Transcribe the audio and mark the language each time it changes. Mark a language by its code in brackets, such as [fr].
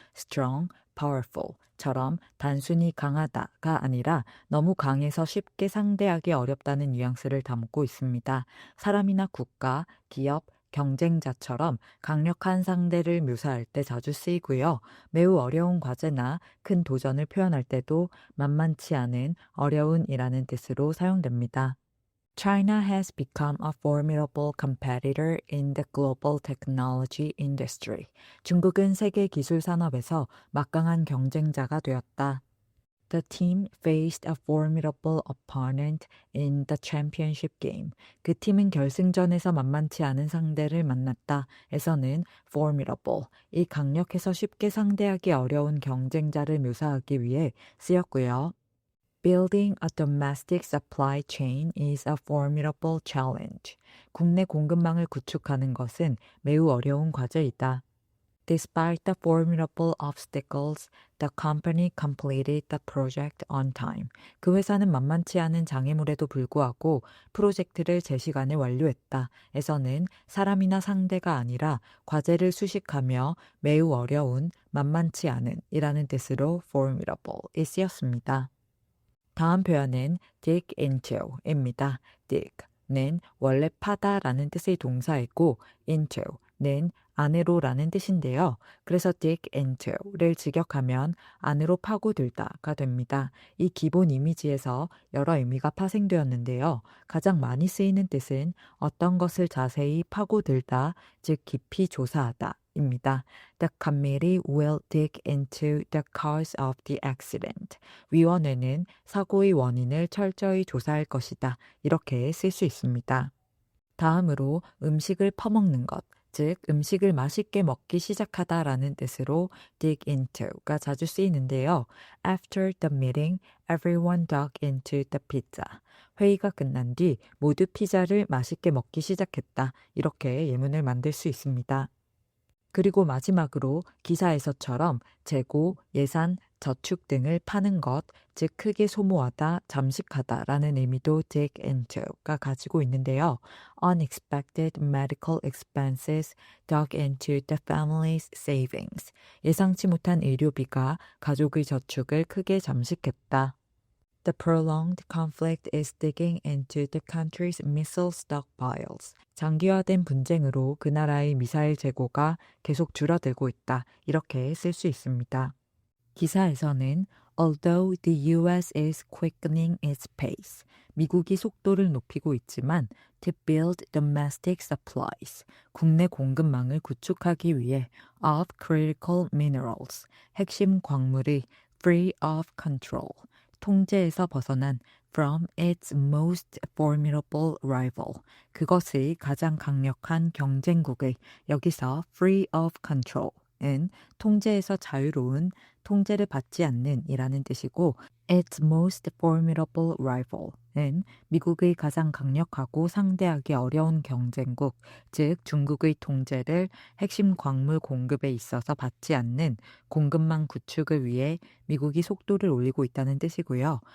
[ko] strong, powerful처럼 단순히 강하다가 아니라 너무 강해서 쉽게 상대하기 어렵다는 뉘앙스를 담고 있습니다. 사람이나 국가, 기업, 경쟁자처럼 강력한 상대를 묘사할 때 자주 쓰이고요. 매우 어려운 과제나 큰 도전을 표현할 때도 만만치 않은, 어려운이라는 뜻으로 사용됩니다. [en] China has become a formidable competitor in the global technology industry. [ko] 중국은 세계 기술 산업에서 막강한 경쟁자가 되었다. [en] The team faced a formidable opponent in the championship game. [ko] 그 팀은 결승전에서 만만치 않은 상대를 만났다. 에서는 formidable, 이 강력해서 쉽게 상대하기 어려운 경쟁자를 묘사하기 위해 쓰였고요. [en] Building a domestic supply chain is a formidable challenge. [ko] 국내 공급망을 구축하는 것은 매우 어려운 과제이다. [en] Despite the formidable obstacles, the company completed the project on time. [ko] 그 회사는 만만치 않은 장애물에도 불구하고 프로젝트를 제 시간에 완료했다. 에서는 사람이나 상대가 아니라 과제를 수식하며 매우 어려운, 만만치 않은 이라는 뜻으로 formidable이 쓰였습니다. 다음 표현은 dig into입니다. dig는 원래 파다라는 뜻의 동사이고 into는 안으로라는 뜻인데요. 그래서 dig into를 직역하면 안으로 파고들다가 됩니다. 이 기본 이미지에서 여러 의미가 파생되었는데요. 가장 많이 쓰이는 뜻은 어떤 것을 자세히 파고들다, 즉 깊이 조사하다 입니다. [en] The committee will dig into the cause of the accident. [ko] 위원회는 사고의 원인을 철저히 조사할 것이다. 이렇게 쓸 수 있습니다. 다음으로 음식을 퍼먹는 것, 즉 음식을 맛있게 먹기 시작하다라는 뜻으로 dig into가 자주 쓰이는데요. [en] After the meeting, everyone dug into the pizza. [ko] 회의가 끝난 뒤 모두 피자를 맛있게 먹기 시작했다. 이렇게 예문을 만들 수 있습니다. 그리고 마지막으로 기사에서처럼 재고, 예산, 저축 등을 파는 것, 즉 크게 소모하다, 잠식하다라는 의미도 dig into가 가지고 있는데요. [en] Unexpected medical expenses dug into the family's savings. [ko] 예상치 못한 의료비가 가족의 저축을 크게 잠식했다. [en] The prolonged conflict is digging into the country's missile stockpiles. [ko] 장기화된 분쟁으로 그 나라의 미사일 재고가 계속 줄어들고 있다. 이렇게 쓸 수 있습니다. 기사에서는 [en] Although the US is quickening its pace. [ko] 미국이 속도를 높이고 있지만 [en] to build domestic supplies. [ko] 국내 공급망을 구축하기 위해 [en] of critical minerals. [ko] 핵심 광물의 [en] free of control. [ko] 통제에서 벗어난 [en] from its most formidable rival. [ko] 그것의 가장 강력한 경쟁국의 여기서 free of control은 통제에서 자유로운 통제를 받지 않는 이라는 뜻이고 [en] its most formidable rival [ko] 은 미국의 가장 강력하고 상대하기 어려운 경쟁국, 즉 중국의 통제를 핵심 광물 공급에 있어서 받지 않는 공급망 구축을 위해 미국이 속도를 올리고 있다는 뜻이고요.